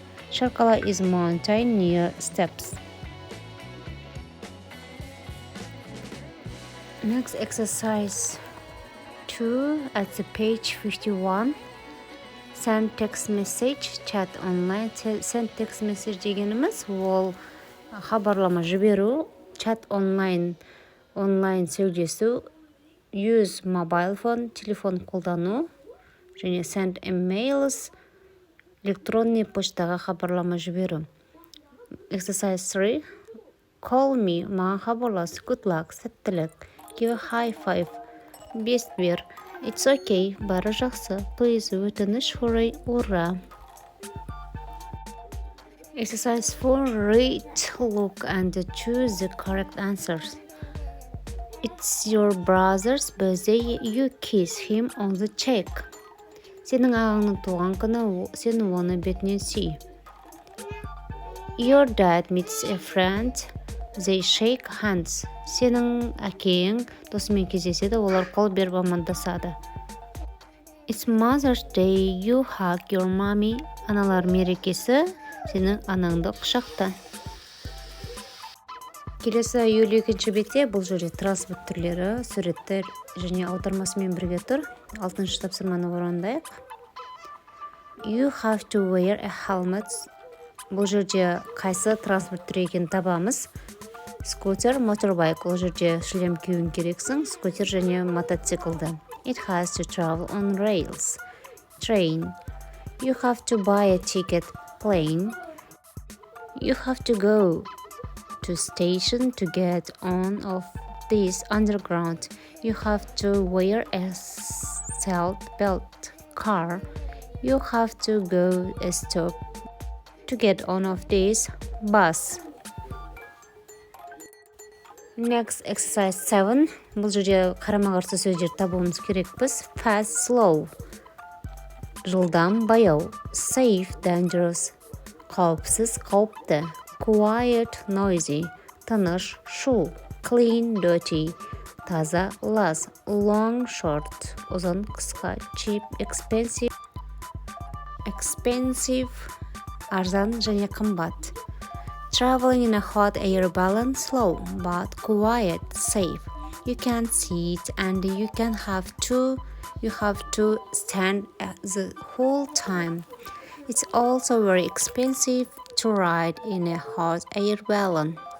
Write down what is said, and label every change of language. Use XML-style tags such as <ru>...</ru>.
<en>Shakala is mountain near steps. Next exercise 2 at the page 51. Send text message, chat online. Send text message</en> <kk>дегеніміз ол хабарлама жіберу,</kk> <en>chat online</en> <kk>сөйлесу,</kk> <en>use mobile phone,</en> <kk>телефон қолдану, және</kk> <en>send emails,</en> <kk>электронный поштаға хабарлама жіберу.</kk> <en>Exercise 3. Call me,</en> <kk>маған хабарлас,</kk> <en>good luck,</en> <kk>сәттілік,</kk> <en>give a high five,</en> <kk>бес бер,</kk> <en>it's okay,</en> <kk>бары жақсы,</kk> <en>please,</en> <kk>өтініш,</kk> <en>hooray, ура. Exercise 4. Read, look, and choose the correct answers. It's your brother's birthday, you kiss him on the cheek.</en> <kk>Сенің ағаңның туған күні, сен оны бетінен сүй.</kk> <en>Your dad meets a friend, they shake hands.</en> <kk>Сенің әкең досымен кездеседі, олар қол беріп амандасады.</kk> <en>It's Mother's Day, you hug your mommy.</en> <kk>Аналар мерекесі, сенің анаңды құшақта. Келесі 52-ші бетте бұл жерде транспорт түрлері, суреттер және аудармасымен бірге тұр. 6-шы тапсырманы орындайық.</kk> <en>You have to wear a helmet.</en> <kk>Бұл жерде қайсы транспорт түрі екенін табамыз. Скутер, моторбайк. Бұл жерде шлем киюің керексің. Скутер және мотоциклді.</kk> <en>It has to travel on rails. Train. You have to buy a ticket. Plane. You have to go to station to get on of this underground. You have to wear a seat belt. Car. You have to go a stop to get on of this bus. Next exercise 7.</en> <kk>Бұл жерде қарама-қарсы сөздер табуымыз керекпіз.</kk> <en>Fast, slow.</en> <kk>Жылдам, баяу.</kk> <en>Safe, dangerous.</en> <kk>Қауіпсіз, қауіпті.</kk> <en>Quiet, noisy.</en> <kk>Тыныш, шу.</kk> <en>Clean, dirty.</en> <kk>Таза, лас.</kk> <en>Long, short.</en> <kk>Ұзын, қысқа.</kk> <en>Cheap, expensive.</en> <kk>Expensive, арзан және қымбат.</kk> <en>Traveling in a hot air balloon, slow, but quiet, safe. You can sit and you have to stand the whole time. It's also very expensive to ride in a hot air balloon.</en>